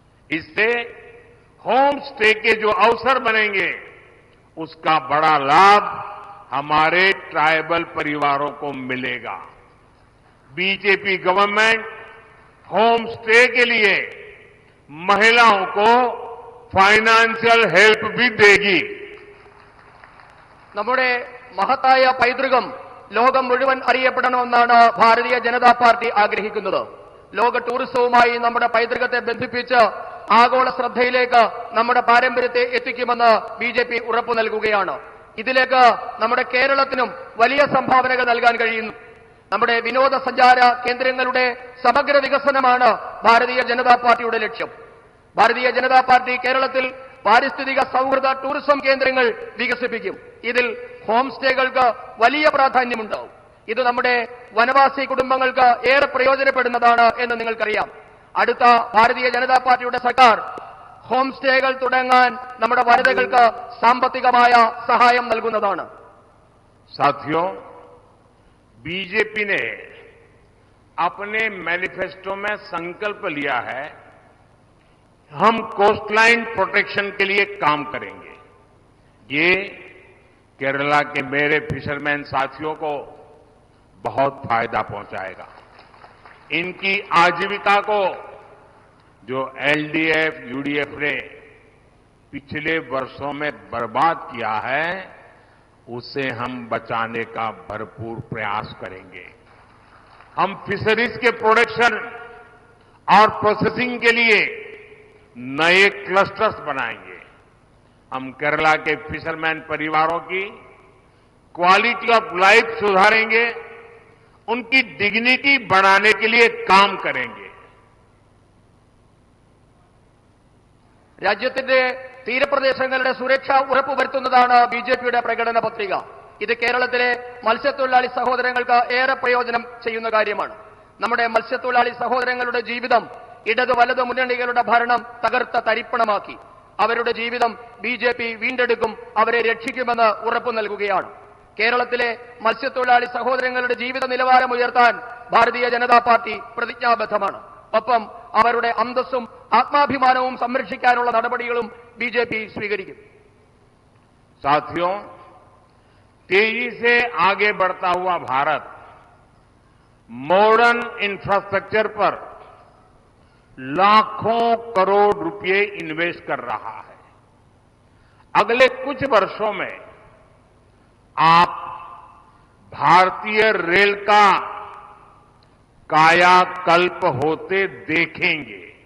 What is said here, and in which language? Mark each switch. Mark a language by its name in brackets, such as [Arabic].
[Hindi] इससे home stay के जो अवसर बनेंगे, उसका बड़ा लाभ हमारे ट्राइबल परिवारों को मिलेगा. बीजेपी गवर्नमेंट होम स्टे के लिए महिलाओं को फाइनेंशियल हेल्प भी देगी. [Malayalam] നമ്മുടെ മഹത്തായ പൈതൃകം ലോകം മുഴുവൻ അറിയപ്പെടണമെന്നാണ് ഭാരതീയ ജനതാ പാർട്ടി ആഗ്രഹിക്കുന്നത്. ലോക ടൂറിസവുമായി നമ്മുടെ പൈതൃകത്തെ ബന്ധിപ്പിച്ച് ആഗോള ശ്രദ്ധയിലേക്ക് നമ്മുടെ പാരമ്പര്യത്തെ എത്തിക്കുമെന്ന് ബിജെപി ഉറപ്പു നൽകുകയാണ്. ഇതിലേക്ക് നമ്മുടെ കേരളത്തിനും വലിയ സംഭാവനകൾ നൽകാൻ കഴിയുന്നു. നമ്മുടെ വിനോദസഞ്ചാര കേന്ദ്രങ്ങളുടെ സമഗ്ര വികസനമാണ് ഭാരതീയ ജനതാ പാർട്ടിയുടെ ലക്ഷ്യം. ഭാരതീയ ജനതാ പാർട്ടി കേരളത്തിൽ പാരിസ്ഥിതിക സൗഹൃദ ടൂറിസം കേന്ദ്രങ്ങൾ വികസിപ്പിക്കും. ഇതിൽ ഹോം സ്റ്റേകൾക്ക് വലിയ പ്രാധാന്യമുണ്ടാവും. ഇത് നമ്മുടെ വനവാസി കുടുംബങ്ങൾക്ക് ഏറെ പ്രയോജനപ്പെടുന്നതാണ് എന്ന് നിങ്ങൾക്കറിയാം. അടുത്ത ഭാരതീയ ജനതാ പാർട്ടിയുടെ സർക്കാർ ഹോം സ്റ്റേകൾ തുടങ്ങാൻ നമ്മുടെ വനിതകൾക്ക് സാമ്പത്തികമായ സഹായം നൽകുന്നതാണ്. [Hindi] साथियों, बीजेपी ने अपने मैनिफेस्टो में संकल्प लिया है, हम कोस्टलाइन प्रोटेक्शन के लिए काम करेंगे. ये केरला के मेरे फिशरमैन साथियों को बहुत फायदा पहुंचाएगा. इनकी आजीविका को जो एलडीएफ, यूडीएफ ने पिछले वर्षों में बर्बाद किया है, उसे हम बचाने का भरपूर प्रयास करेंगे. हम फिशरीज के प्रोडक्शन और प्रोसेसिंग के लिए नए क्लस्टर्स बनाएंगे. हम केरला के फिशरमैन परिवारों की क्वालिटी ऑफ लाइफ सुधारेंगे, उनकी डिग्निटी बढ़ाने के लिए काम करेंगे. [Malayalam] രാജ്യത്തിന്റെ തീരപ്രദേശങ്ങളുടെ സുരക്ഷ ഉറപ്പുവരുത്തുന്നതാണ് ബിജെപിയുടെ പ്രകടന പത്രിക. ഇത് കേരളത്തിലെ മത്സ്യത്തൊഴിലാളി സഹോദരങ്ങൾക്ക് ഏറെ പ്രയോജനം ചെയ്യുന്ന കാര്യമാണ്. നമ്മുടെ മത്സ്യത്തൊഴിലാളി സഹോദരങ്ങളുടെ ജീവിതം ഇടതു വലതു മുന്നണികളുടെ ഭരണം തകർത്ത തരിപ്പണമാക്കി. അവരുടെ ജീവിതം ബിജെപി വീണ്ടെടുക്കും, അവരെ രക്ഷിക്കുമെന്ന് ഉറപ്പു നൽകുകയാണ്. കേരളത്തിലെ മത്സ്യത്തൊഴിലാളി സഹോദരങ്ങളുടെ ജീവിത നിലവാരം ഉയർത്താൻ ഭാരതീയ ജനതാ പാർട്ടി പ്രതിജ്ഞാബദ്ധമാണ്. ഒപ്പം അവരുടെ അന്തസ്സും ആത്മാഭിമാനവും സംരക്ഷിക്കാനുള്ള നടപടികളും ബിജെപി സ്വീകരിക്കും. [Hindi] साथियों, तेजी से आगे बढ़ता हुआ भारत मॉडर्न इंफ्रास्ट्रक्चर पर लाखों करोड़ रुपए इन्वेस्ट कर रहा है. अगले कुछ वर्षों में आप भारतीय रेल का कायाकल्प होते देखेंगे.